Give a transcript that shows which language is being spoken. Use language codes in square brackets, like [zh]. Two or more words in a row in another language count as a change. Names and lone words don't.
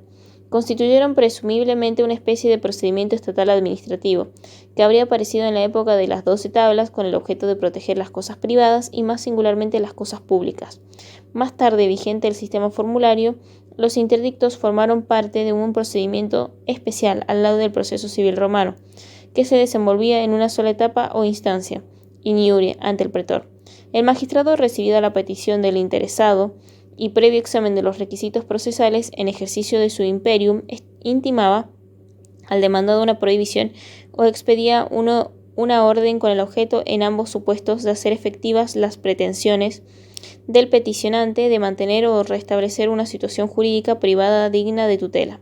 [es] Constituyeron presumiblemente una especie de procedimiento estatal administrativo, que habría aparecido en la época de las 12 tablas con el objeto de proteger las cosas privadas y más singularmente las cosas públicas. Más tarde vigente el sistema formulario, los interdictos formaron parte de un procedimiento especial al lado del proceso civil romano, que se desenvolvía en una sola etapa o instancia, [la] in iure, [es] ante el pretor. El magistrado, recibida la petición del interesado y previo examen de los requisitos procesales en ejercicio de su imperium, intimaba al demandado una prohibición o expedía una orden con el objeto, en ambos supuestos, de hacer efectivas las pretensiones del peticionante de mantener o restablecer una situación jurídica privada digna de tutela.